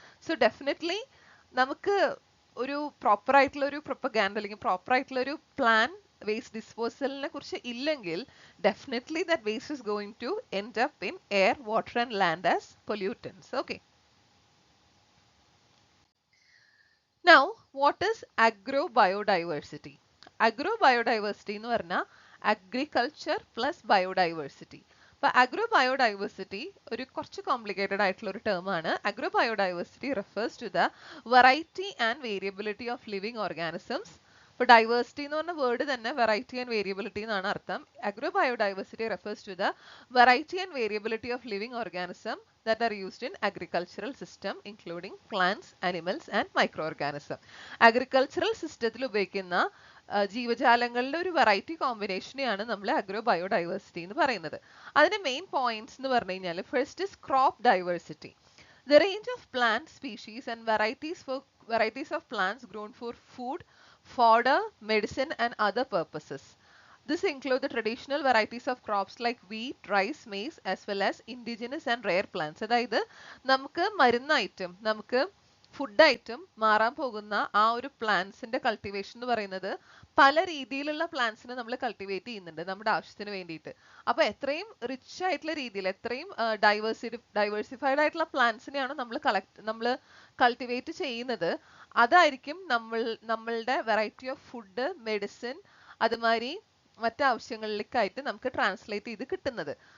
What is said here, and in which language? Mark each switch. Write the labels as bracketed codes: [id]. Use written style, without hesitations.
[ml] So definitely നമുക്ക് ഒരു proper ആയിട്ടുള്ള ഒരു പ്രൊപ്പഗാൻഡ അല്ലെങ്കിൽ പ്രോപ്പർ ആയിട്ടുള്ള ഒരു പ്ലാൻ വേസ്റ്റ് ഡിസ്പോസലിനെ കുറിച്ച് ഇല്ലെങ്കിൽ [en] definitely that waste is going to end up in air, water and land as pollutants. Okay. Now, what is agrobiodiversity? Agrobiodiversity [ml] എന്ന് പറഞ്ഞാൽ [en] agriculture plus biodiversity. [ml] അപ്പോൾ agrobiodiversity ഒരു കുറച്ച് കോംപ്ലിക്കേറ്റഡ് ആയിട്ടുള്ള ഒരു ടേം ആണ്. [en] Agrobiodiversity refers to the variety and variability of living organisms. [ml] ഇപ്പോൾ diversity എന്ന് പറഞ്ഞ വേർഡ് തന്നെ വെറൈറ്റി ആൻഡ് വേരിയബിലിറ്റി എന്നാണ് അർത്ഥം. [en] Agrobiodiversity refers to the variety and variability of living organism that are used in agricultural system including plants, animals and micro organism. [ml] Agricultural സിസ്റ്റത്തിൽ ഉപയോഗിക്കുന്ന ജീവജാലങ്ങളുടെ ഒരു വെറൈറ്റി കോമ്പിനേഷനെയാണ് നമ്മൾ അഗ്രോബയോഡൈവേഴ്സിറ്റി എന്ന് പറയുന്നത്. അതിന്റെ മെയിൻ പോയിന്റ്സ് എന്ന് പറഞ്ഞു കഴിഞ്ഞാൽ [en] First is crop diversity. The range of plant species and varieties of plants grown for food, fodder, medicine and other purposes. This includes the traditional varieties of crops like wheat, rice, maize as well as indigenous and rare plants. [ml] അതായത് നമുക്ക് മരുന്ന് item, നമുക്ക് food item മാറാൻ പോകുന്ന ആ ഒരു പ്ലാന്റ്സിന്റെ cultivation എന്ന് പറയുന്നത് പല രീതിയിലുള്ള പ്ലാന്റ്സിനെ നമ്മൾ കൾട്ടിവേറ്റ് ചെയ്യുന്നുണ്ട് നമ്മുടെ ആവശ്യത്തിന് വേണ്ടിയിട്ട്. അപ്പൊ എത്രയും റിച്ച് ആയിട്ടുള്ള രീതിയിൽ എത്രയും ഡൈവേഴ്സിഫൈഡ് ആയിട്ടുള്ള പ്ലാന്റ്സിനെയാണ് നമ്മൾ കൾട്ടിവേറ്റ് ചെയ്യുന്നത്, അതായിരിക്കും നമ്മളുടെ വെറൈറ്റി ഓഫ് ഫുഡ്, മെഡിസിൻ അതുമാതിരി മറ്റു ആവശ്യങ്ങളിലേക്കായിട്ട് നമുക്ക് ട്രാൻസ്ലേറ്റ് ചെയ്ത് കിട്ടുന്നത്.